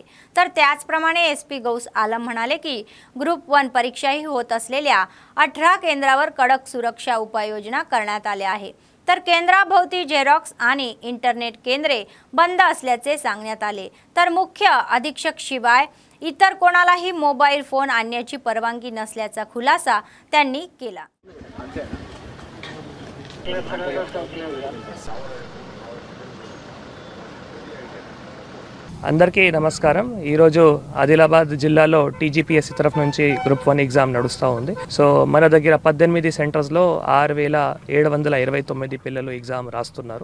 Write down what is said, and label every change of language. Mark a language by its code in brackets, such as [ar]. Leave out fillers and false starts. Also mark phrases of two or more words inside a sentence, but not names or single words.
[mr] तर त्याचप्रमाणे एसपी गौस आलम म्हणाले की ग्रुप 1 परीक्षाही होत असलेल्या 18 केंद्रावर कडक सुरक्षा उपाययोजना करण्यात आल्या आहे। तर केंद्राभोवती झेरॉक्स आणि इंटरनेट केंद्रे बंद असल्याचे सांगण्यात आले। तर मुख्य अधीक्षक शिवाय इतर कोणालाही मोबाईल फोन आणण्याची परवानगी नसल्याचा खुलासा त्यांनी केला। [te] అందరికీ నమస్కారం। ఈరోజు ఆదిలాబాద్ జిల్లాలో టీజీపీఎస్సీ తరఫు నుంచి గ్రూప్ 1 ఎగ్జామ్ నడుస్తూ ఉంది। సో మన దగ్గర 18 సెంటర్స్లో 6729 పిల్లలు ఎగ్జామ్ రాస్తున్నారు।